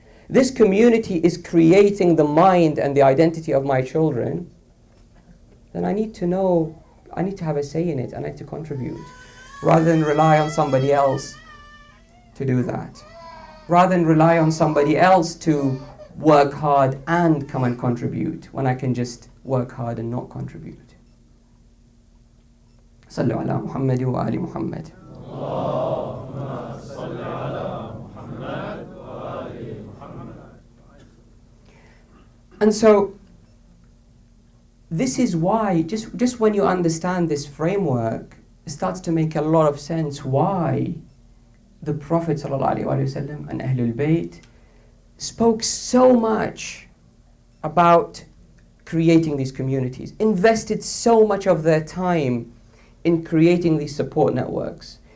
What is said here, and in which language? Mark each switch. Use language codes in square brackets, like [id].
[en] This community is creating the mind and the identity of my children. Then I need to know, I need to have a say in it. I need to contribute. Rather than rely on somebody else to do that. Rather than rely on somebody else to work hard and come and contribute, when I can just work hard and not contribute. [ar] صلوا على محمد وآل محمد. اللهم صل على محمد وآل محمد. [en] And so, this is why, just when you understand this framework, it starts to make a lot of sense why the Prophet ﷺ and Ahlul Bayt spoke so much about creating these communities, invested so much of their time in creating these support networks.